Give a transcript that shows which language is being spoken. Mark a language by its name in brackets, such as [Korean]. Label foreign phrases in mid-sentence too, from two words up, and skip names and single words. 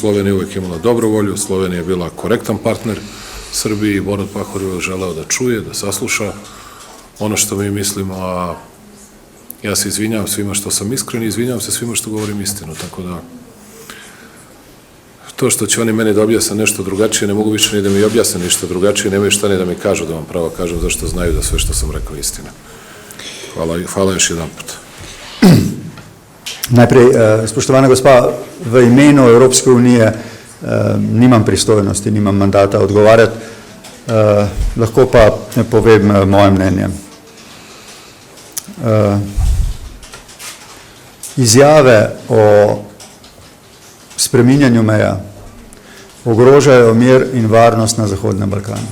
[Serbian] Slovenija uvek imala dobru volju, Slovenija je bila korektan partner Srbiji i Borut Pahor je želeo da čuje, da sasluša ono što mi mislimo, a ja se izvinjavam svima što sam iskren i izvinjavam se svima što govorim istinu, tako da to što će oni meni da objasne nešto drugačije, ne mogu više ni da mi objasne ništa drugačije, nemaju šta ni da mi kažu, da vam pravo kažem, zašto znaju da sve što sam rekao je istina. Hvala još jedan put. [Slovenian] Najprej, spoštovana gospa, v imenu Evropske unije nimam pristojnosti, nimam mandata odgovarjati, lahko pa povem moje mnenje. Izjave o spreminjanju meja ogrožajo mir in varnost na Zahodnem Balkanu.